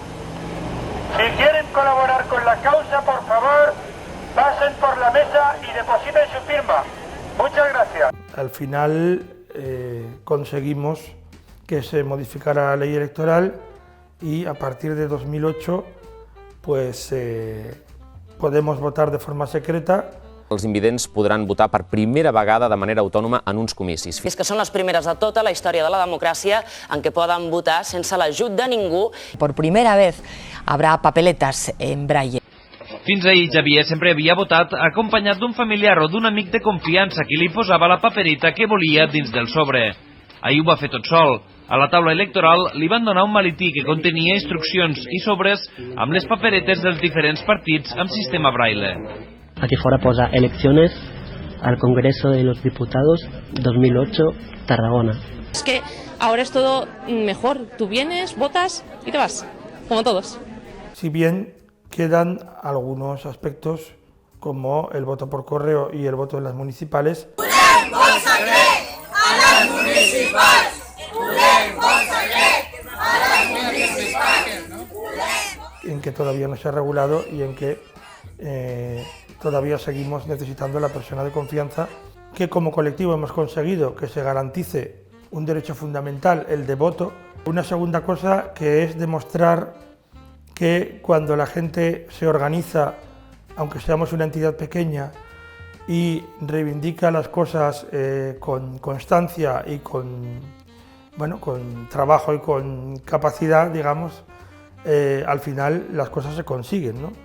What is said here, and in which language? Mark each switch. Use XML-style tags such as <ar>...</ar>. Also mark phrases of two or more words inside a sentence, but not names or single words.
<es>Si quieren colaborar con la causa, por favor, pasen por la mesa y depositen su firma. Muchas gracias. Al final conseguimos que se modificara la ley electoral y a partir de 2008 pues podemos votar de forma secreta.</es> <ca>Els invidents podran votar per primera vegada de manera autònoma en uns comicis. És que són les primeres de tota la història de la democràcia en què poden votar sense l'ajut de ningú.</ca> <es>Por primera vez habrá papeletas en braille.</es> <ca>Fins ahir Javier sempre havia votat acompanyat d'un familiar o d'un amic de confiança que li posava la paperita que volia dins del sobre. Ahir ho va fer tot sol. A la taula electoral li van donar un maletín que contenia instruccions i sobres amb les paperetes dels diferents partits amb sistema braille.</ca> <es>Aquí fuera posa elecciones al Congreso de los Diputados 2008, Tarragona. Es que ahora es todo mejor. Tú vienes, votas y te vas, como todos. Si bien quedan algunos aspectos como el voto por correo y el voto en las municipales.</es> <ca>¡Podem vot secret a las municipals! ¡Podem vot secret a las municipals!</ca> <es>En que todavía no se ha regulado y en que todavía seguimos necesitando la persona de confianza, que como colectivo hemos conseguido que se garantice un derecho fundamental, el de voto. Una segunda cosa que es demostrar que cuando la gente se organiza, aunque seamos una entidad pequeña, y reivindica las cosas con constancia y con trabajo y con capacidad, digamos, al final las cosas se consiguen, ¿no?</es>